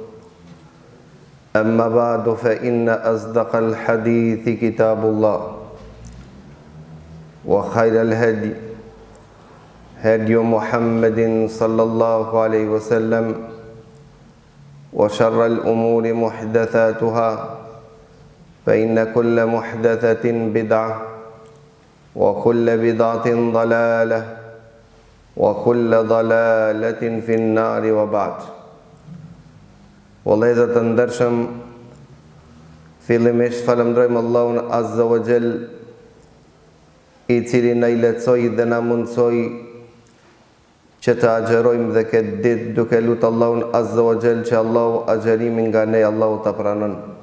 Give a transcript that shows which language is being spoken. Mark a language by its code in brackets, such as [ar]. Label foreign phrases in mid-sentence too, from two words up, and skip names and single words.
[ar] اما بعد فان اصدق الحديث كتاب الله وخير الهدي هدي محمد صلى الله عليه وسلم وشر الامور محدثاتها فإن كل محدثة بدعة وكل بدعة ضلالة وكل ضلالة في النار وبعد. [sq] Vëllezër të ndershëm, fillimisht falënderojmë Allahun [ar] عز وجل, [sq] i cili na i lehtësoi dhe na mundsoi që të agjerojmë dhe këtë ditë duke lutur Allahun [ar] عز وجل [sq] që Allahu agjerimin nga ne Allahu ta pranon.